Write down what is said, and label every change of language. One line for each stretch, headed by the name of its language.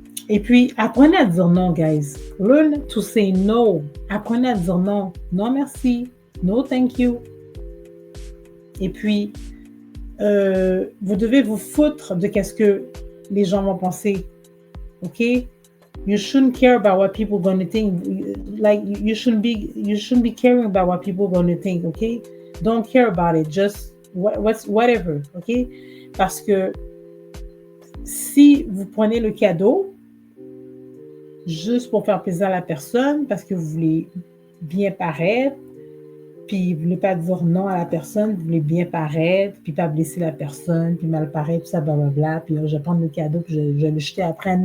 French: Et puis, apprenez à dire non, guys.
English: Learn to say no.
French: Apprenez à dire non. Non, merci.
English: No, thank you.
French: Et puis, vous devez vous foutre de qu'est-ce que les gens vont penser.
English: Okay? You shouldn't care about what people are gonna think. Like you shouldn't be caring about what people are gonna think. Okay? Don't care about it. Just whatever. Okay?
French: Parce que si vous prenez le cadeau juste pour faire plaisir à la personne, parce que vous voulez bien paraître, puis vous voulez pas dire non à la personne, vous voulez bien paraître, puis pas blesser la personne, puis mal paraître, tout ça, blablabla, puis je vais prendre le cadeau, puis je vais le jeter après.